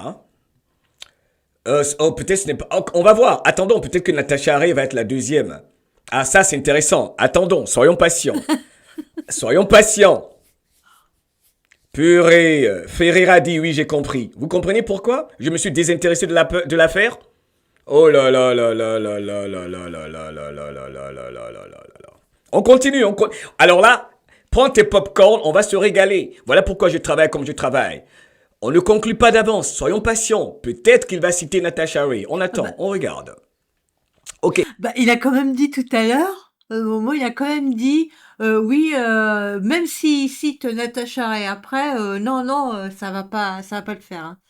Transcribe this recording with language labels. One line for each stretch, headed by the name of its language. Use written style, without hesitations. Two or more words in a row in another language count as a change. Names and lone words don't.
French: Hein? Oh peut-être ce n'est pas. Oh, on va voir. Attendons, peut-être que Natacha Ray va être la deuxième. Ah ça c'est intéressant. Attendons, soyons patients. Soyons patients. Purée, Ferreira dit oui j'ai compris. Vous comprenez pourquoi je me suis désintéressé de l'affaire? Oh là là là là là là là là là là là là là là là là là là. On continue, Alors là, prends tes popcorn, on va se régaler. Voilà pourquoi je travaille comme je travaille. On ne conclut pas d'avance, soyons patients. Peut-être qu'il va citer Natasha Ray. On Ah bah attend, on regarde. Ok. bah, il a quand même dit tout à l'heure, Momo, il a quand même dit, oui, même s'il cite Natacha Ray après, non, non, ça va pas le faire, hein.